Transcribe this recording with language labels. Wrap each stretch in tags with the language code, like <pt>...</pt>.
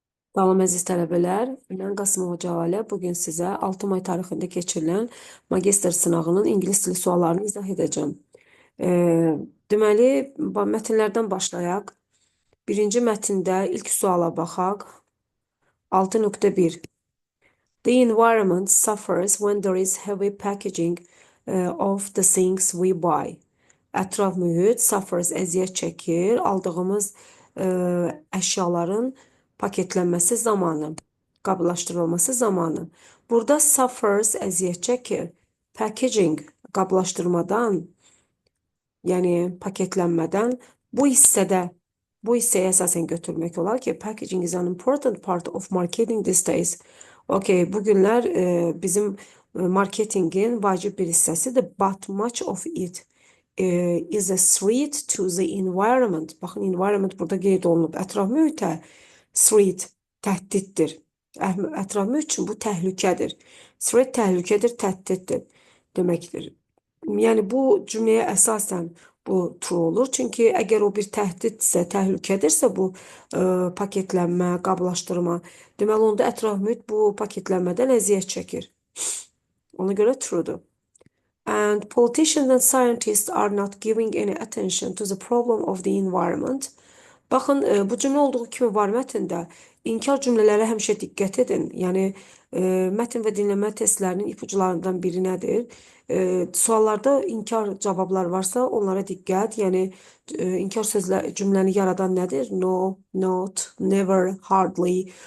<az>Salam əziz tələbələr, mən Qasımova Cəvalə. Bugün sizə 6 may tarixində keçirilən magistr sınağının ingilis dili suallarını izah edəcəm. E, deməli, mətnlərdən başlayaq. Birinci mətndə ilk suala baxaq. 6.1.</az> <en>The environment suffers when there is heavy packaging of the things we buy.</en> <az>Ətraf mühit suffers əziyyət çəkir, aldığımız əşyaların paketlənməsi zamanı, qablaşdırılması zamanı. Burada suffers əziyyət çəkir, packaging qablaşdırmadan, yəni paketlənmədən bu hissəyə əsasən götürmək olar ki,</az> <en>packaging is an important part of marketing these days. Okay,</en> <az>bu günlər bizim marketingin vacib bir hissəsidir,</az> <en>but much of it is a threat to the environment.</en> <az>Baxın, environment burada qeyd olunub. Ətraf mühitə threat təhdiddir. Ətraf mühit üçün bu təhlükədir. Threat təhlükədir, təhdiddir deməkdir. Yəni bu cümləyə əsasən bu true olur. Çünki əgər o bir təhdidsə, təhlükədirsə bu paketlənmə, qablaşdırma, deməli onda ətraf mühit bu paketlənmədən əziyyət çəkir. Ona görə truedur.</az> <en>And politicians and scientists are not giving any attention to the problem of the environment.</en> <az>Baxın, bu cümlə olduğu kimi var mətndə. İnkar cümlələrə həmişə diqqət edin. Yəni, mətn və dinləmə testlərinin ipucularından biri nədir? Suallarda inkar cavablar varsa onlara diqqət. Yəni, inkar cümləni yaradan nədir?</az> <en>No, not, never, hardly.</en>